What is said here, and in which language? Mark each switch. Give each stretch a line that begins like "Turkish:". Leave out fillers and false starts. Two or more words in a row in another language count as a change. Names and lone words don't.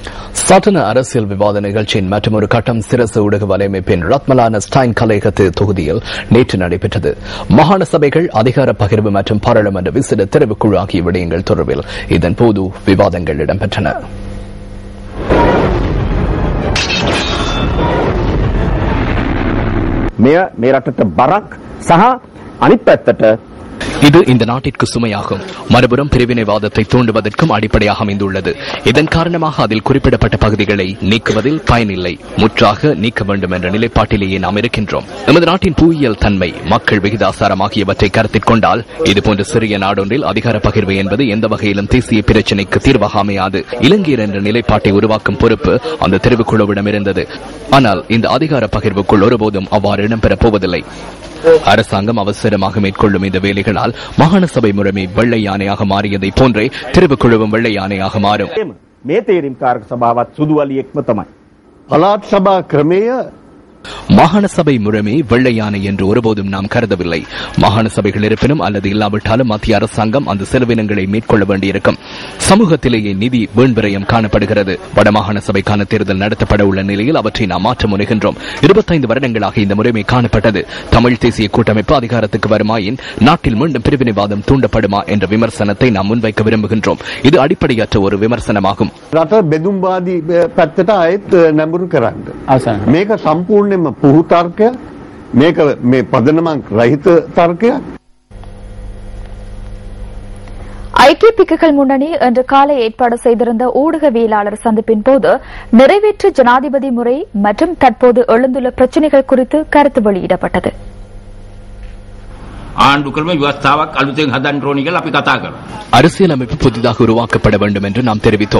Tamil: சட்டன அரசியல் விவாத நிகழ்ச்சியின் மற்றொரு கட்டம் சிரசு ஊடக வலையமைப்பின் ரத்மலான ஸ்டைன் கலையகத்து தொகுதியில் நேற்று நடைபெற்றது. மாகாண சபைகள் அதிகார பகிர்வு மற்றும் பாராளுமன்ற விசேட தெரிவுக்குழு ஆகிய விடயங்கள் தொடர்பில் இதன்போது விவாதங்கள் இடம்பெற்றன.
Sinhala: මේ රටට බරක් සහ අනිත් පැත්තට
Tamil: இது இந்த நாட்டிற்கு சுமையாகும். மறுபுறம் பிரிவினைவாதத்தை தூண்டுவதற்கும் அடிப்படையாக அமைந்துள்ளது. இதன் காரணமாக அதில் குறிப்பிடப்பட்ட பகுதிகளை நீக்குவதில் பயனில்லை, முற்றாக நீக்க வேண்டும் என்ற நிலைப்பாட்டிலேயே நாம் இருக்கின்றோம். நமது நாட்டின் புவியியல் தன்மை, மக்கள் விகிதாசாரம் ஆகியவற்றை கருத்தில் கொண்டால் இதுபோன்ற சிறிய நாடொன்றில் அதிகார பகிர்வு என்பது எந்த வகையிலும் தேசிய பிரச்சினைக்கு தீர்வாக அமையாது. இலங்கையர் என்ற நிலைப்பாட்டை உருவாக்கும் பொறுப்பு அந்த தெரிவுக்குழுவிடம் இருந்தது. ஆனால் இந்த அதிகார பகிர்வுக்குள் ஒருபோதும் அவ்வாறு இடம்பெறப் போவதில்லை. அரசாங்கம் அவசரமாக மேற்கொள்ளும் இந்த வேலைகளால் மாகாண சபை முறைமை வெள்ளை யானையாக மாறியதை போன்றே தெரிவுக்குழுவும் வெள்ளை யானையாக மாறும்.
Sinhala: මේ තේරීම් කාරක සභාවත් සුදුවලියෙක්ම තමයි. පළාත් සභා ක්‍රමය
Tamil: மாகாண சபை முறைமை வெள்ளை யானை என்று ஒருபோதும் நாம் கருதவில்லை. மாகாண சபைகள் இருப்பினும் அல்லது இல்லாவிட்டாலும் மத்திய அரசாங்கம் அந்த செலவினங்களை மேற்கொள்ள வேண்டியிருக்கும். சமூகத்திலேயே நிதி வீண்விரயம் காணப்படுகிறது. வடமாகாண சபைக்கான தேர்தல் நடத்தப்பட உள்ள நிலையில் அவற்றை நாம் மாற்ற முனைகின்றோம். 25 வருடங்களாக இந்த முறைமை காணப்பட்டது. தமிழ் தேசிய கூட்டமைப்பு அதிகாரத்துக்கு வருமாயின் நாட்டில் மீண்டும் பிரிவினைவாதம் தூண்டப்படுமா என்ற விமர்சனத்தை நாம் முன்வைக்க விரும்புகின்றோம். இது அடிப்படையற்ற ஒரு விமர்சனமாகும்.
Sinhala: රට බෙදුම්වාදී පැත්තට ආයෙත් නැඹුරු කරන්න. මේක සම්පූර්ණයෙන්ම පුහු තර්කයක්. මේක මේ පදනමක් රහිත තර්කයක්.
Tamil: ஐக்கிய பிக்குகள் முன்னணி இன்று காலை ஏற்பாடு செய்திருந்த ஊடகவியலாளர் சந்திப்பின் போது நிறைவேற்று ஜனாதிபதி முறை மற்றும் தற்போது எழுந்துள்ள பிரச்சினைகள் குறித்து கருத்து வெளியிடப்பட்டது. அரசியலமைப்பு புதிதாக உருவாக்கப்பட வேண்டும் என்று நாம் தெரிவித்தோம்.